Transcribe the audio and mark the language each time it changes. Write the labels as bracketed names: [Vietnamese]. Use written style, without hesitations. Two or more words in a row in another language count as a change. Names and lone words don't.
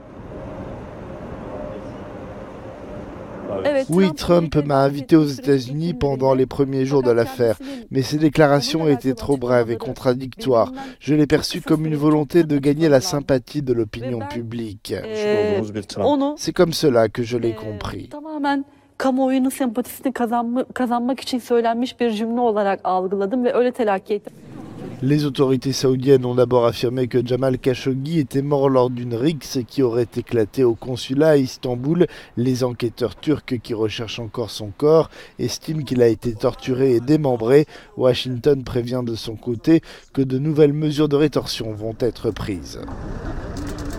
[French] Oui, Trump m'a invité aux États-Unis pendant les premiers jours de l'affaire, mais ses déclarations étaient trop brèves et contradictoires. Je l'ai perçu comme une volonté de gagner la sympathie de l'opinion publique. C'est comme cela que je l'ai compris. [Turkish] Kamuoyunun sempatisini kazanmak için söylenmiş bir cümle olarak algıladım ve öyle telakki ettim. [French] Les autorités saoudiennes ont d'abord affirmé que Jamal Khashoggi était mort lors d'une rixe qui aurait éclaté au consulat à Istanbul. Les enquêteurs turcs qui recherchent encore son corps estiment qu'il a été torturé et démembré. Washington prévient de son côté que de nouvelles mesures de rétorsion vont être prises.